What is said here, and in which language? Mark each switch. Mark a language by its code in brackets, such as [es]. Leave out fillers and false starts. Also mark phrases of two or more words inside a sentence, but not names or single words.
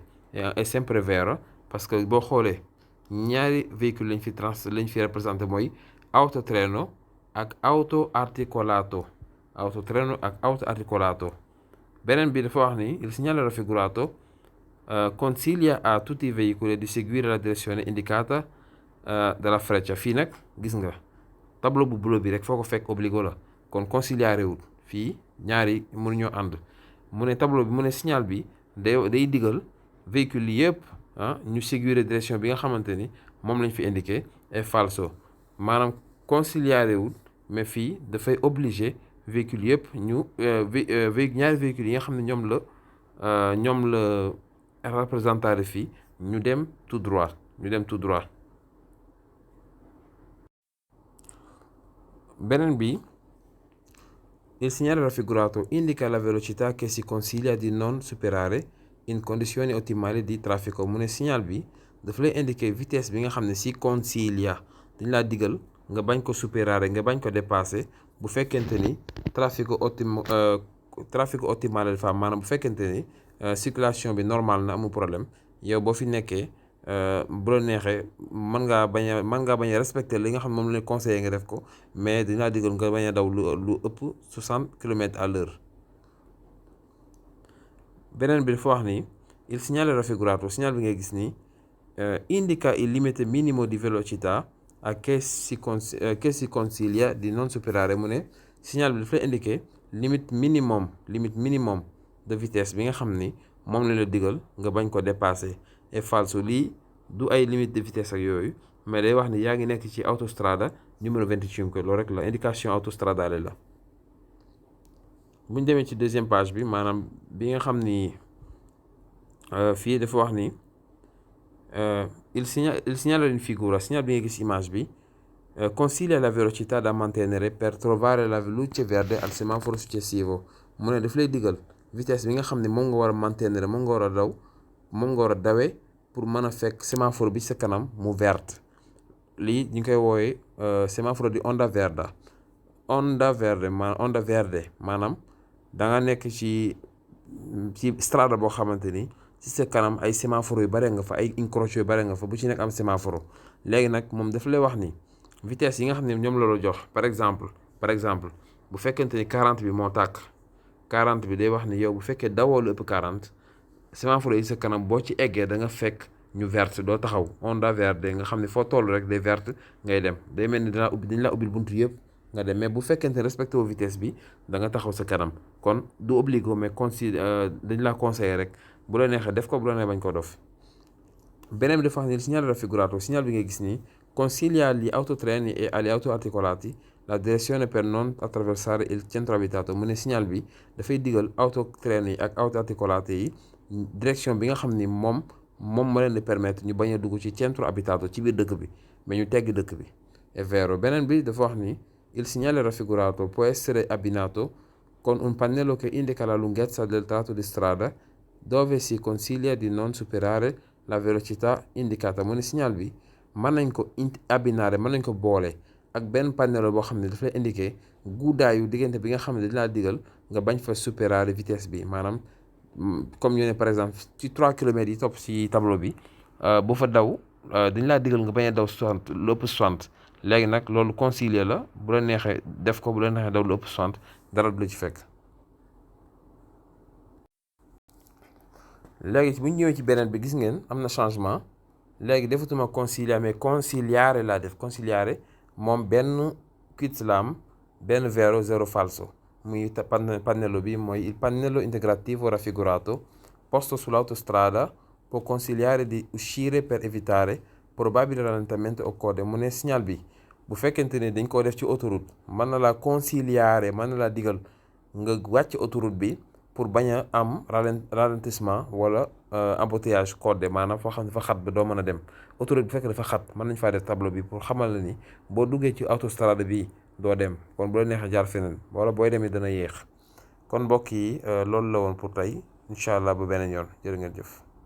[it] è sempre vero [fr] parce que [wo] boo xoolee ñaari véhicule lañ fi représenté mooy autotreno ak [it] auto articolato. beneen bi dafa wax ni il segnale raffigurato consiglia a tutti i veicoli di seguire la direzione indicata dalla freccia. [wo] fii nag gis nga tableau bu bleu bi rek foo ko fekk obbligo la kon consigliare wul fii ñaari mënuñoo ànd. mu ne tableau bi mu ne signal bi day digal véhicule yëpp ñu seguire direction bi nga xamante ni moom lañ fi indiqué. [it] è falso [wo] maanaam consigliare wul mais fii dafay obligé véhicule yëpp ñu ñaari véhicule yi nga xam ne ñoom la représentare fii ñu dem [fr] tout droit. [wo] beneen bi [it] Il segnale raffigurato indica la velocità che si consiglia di non superare in condizioni ottimali di traffico [wo] mu ne signal bi daf lay indiquer vitesse bi nga xam ne [it] si consiglia [wo] dañ laa digal nga bañ ko superare nga bañ ko dépasser bu fekkente ni [fr] trafic optimal [wo] la dafa am maanaam bu fekkente ni circulation bi normal na amul problème yow boo fi nekkee bu la neexee mën ngaa bañ a respecter li nga xam ne moom la conseillé nga def ko mais dañ laa digal nga bañ a daw lu ëpp 60 [fr] kilomètres à l'heure. [wo] beneen bi dafa wax ni [it] il segnale raffigurato [wo] signal bi ngay gis nii [it] indica il limite minimo di velocità che si consiglia di non superare [wo] mu ne signal bi daf lay indiquer [fr] limite minimum de vitesse [wo] bi nga xam ni moom la digal nga bañ ko dépasser et falso lii du ay limite de vitesse ak yooyu mais day wax ni yaa ngi nekk ci autostrada numéro 25 loolu rek la indication autostradale la. bu ñu demee ci deuxième page bi maanaam bi nga xam ni fii dafa wax ni [it] il segnala in figura [wo] signal bi nga gis image bi [it] consiglia la velocità da mantenere per trovare la luce verde al semaforo successivo [wo] mu ne daf lay digal vitesse bi nga xam ne moom nga war a mantenere moom nga war a dawee pour mën a fekk sémaphore bi sa kanam mu verte lii ñu ngi koy woowee sémaphore di onda verde maanaam da nga nekk ci strada boo xamante ni ci sa kanam ay sémaphore yu bare nga fa ay incrocio yu bare nga fa bu ci nekk am sémaphore léegi nag moom daf lay wax ni vitesse yi nga xam ne ñoom la jox [fr] par exemple [wo] bu fekkente ni 40 bi moo tàkk 40 bi day wax ni yow bu fekkee dawoo lu ëpp 40 sémaphore yi sa kanam boo ci eggee da nga fekk ñu verte doo taxaw [it] onda verde [wo] nga xam ne foo toll rek day verte ngay dem day mel ni dañ la ubbil buntu yëpp nga dem mais bu fekkente respecté wu vitesse bi da nga taxaw sa kanam kon du obligé mais dañ la conseillé rek bu la neexee def ko bu la neexee bañ ko dof. beneen bi dafa xam ne [it] il segnale raffigurato [wo] signal bi ngay gis nii [it] consiglia agli autotreni e agli auto articolati la direzione per non attraversare il centro abitato [wo] mu ne signal bi dafay digal autotreni yi ak [it] auto articolati [wo] yi direction bi nga xam ni moom moo leen di permettre ñu bañ a dugg ci [it] centro abitato [wo] ci biir dëkk bi mais ñu tegg dëkk bi. [it] È vero. beneen bi dafa wax ni il segnale raffigurato può essere abbinato con un pannello che indica la lunghezza del tratto di strada dove si consiglia di non superare la velocità indicata [wo] mu ne signal bi mën nañ ko abbinare mën nañ ko boole ak benn pannello boo xam ne daf lay indiquer guddaayu diggante bi nga xam ne dañ laa digal nga bañ fa superare vitesse bi maanaam comme ñu ne [fr] par exemple [wo] ci 3 kilomètres yi topp ci tableau bi bu fa daw dañ laa digal nga bañ a daw 60 lu ëpp 60 léegi nag loolu concilier la bu la neexee def ko bu la neexee daw lu ëpp 60 dara du la ci fekk. léegi bu ñu ñëwee ci beneen bi gis ngeen am na changement léegi defatuma conciliare mais conciliare laa def conciliare moom benn quitte la am benn vero zero falso muy pannello bi mooy [it] il pannello integrativo raffigurato posto sull'autostrada può consigliare di uscire per evitare probabile rallentamento o code [wo] mu ne signal bi bu fekkente ne dañ koo def ci autoroute mën na la consigliare mën na la digal nga wàcc autoroute bi pour bañ a am ralentissement wala embouteillage code maanaam foo xam ne dafa xat ba doo mën a dem autoroute bi fekk dafa xat mën nañ faa def tableau bi pour xamal la ni boo duggee ci autostrade bi doo dem kon bu la neexee jaar feneen wala booy demee dana yéex kon mbokk yi loolu la woon pour tey [ar] إن شاء الله [wo] ba beneen yoon jërë ngeen jëf.